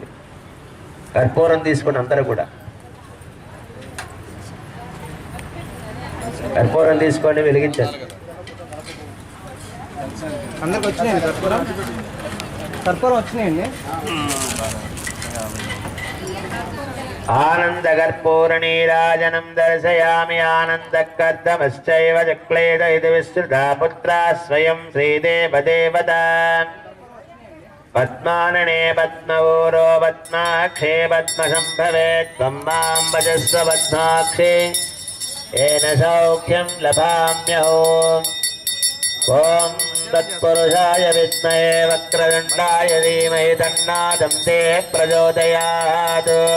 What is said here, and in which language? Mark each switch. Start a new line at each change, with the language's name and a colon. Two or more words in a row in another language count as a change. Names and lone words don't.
Telugu: కర్పూరం తీసుకుని అందరూ కూడా కర్పూరం తీసుకొని వెలిగించండి. అందరికి వచ్చినాయండి కర్పూరం. కర్పూరం వచ్చినాయండి.
Sanskrit: आनन्दकर्पूरनीराजनं दर्शयामि आनन्दकर्दमश्चैव चक्लेद इति विश्रुता पुत्रा स्वयं श्रीदेवदेवता पद्मानने पद्मवोरो पद्माक्षे पद्मसम्भवे त्वं मां भजस्व पद्माक्षे येन सौख्यं लभाम्यहो ॐ तत्पुरुषाय विद्महे वक्रतुण्डाय धीमहि तन्नादं ते प्रचोदयात्